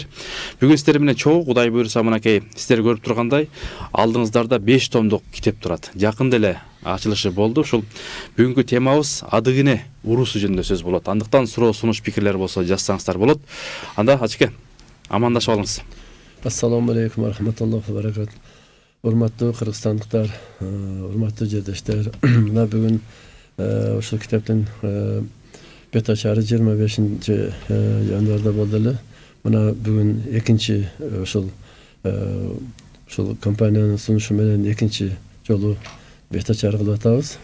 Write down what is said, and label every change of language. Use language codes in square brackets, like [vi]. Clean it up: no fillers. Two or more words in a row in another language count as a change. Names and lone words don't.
[ky] Бүгүн сиздер менен чогуу Кудай буйрса мынакей сиздер көрүп тургандай алдыңыздарда 5 томдук китеп турат. Жакында эле ачылышы болду. Ушул бүгүнкү темабыз Адыгене уруусу жөнүндө сөз болот. Андыктан суроо, сунуш, пикирлер болсо жазсаңыздар болот. Анда ажыке амандашып алыңыз. [ar] السلام عليكم ورحمة الله وبركاته. [ky] Урматтуу кыргызстандыктар, урматтуу жердештер. Мына бүгүн ушул китептин бет ачары 25 январда болду эле. Мына бүгүн экинчи ушул компаниянын сунушу менен экинчи жолу бет ачар кылып атабыз.